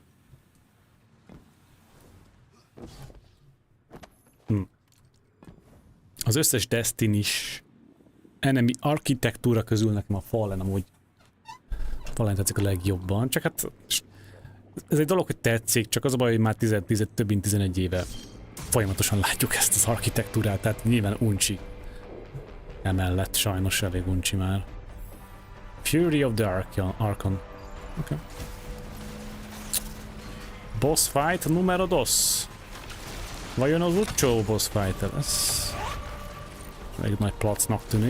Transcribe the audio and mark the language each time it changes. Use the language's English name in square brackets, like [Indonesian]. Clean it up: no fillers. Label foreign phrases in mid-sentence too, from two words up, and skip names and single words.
[Hungarian] Az összes Destiny-s enemy architektúra közül nekem a Fallen amúgy tetszik a legjobban, csak hát ez egy dolog, hogy tetszik, csak az a baj, hogy már több mint 11 éve folyamatosan látjuk ezt az architektúrát, tehát nyilván uncsi. Emellett sajnos elég uncsi már. Fury of the Archon. Okay. [English] Boss fight numero 2. [Hungarian] Vajon az utcsó [English] boss fight [Hungarian] lesz? Elég nagy placnak tűnik.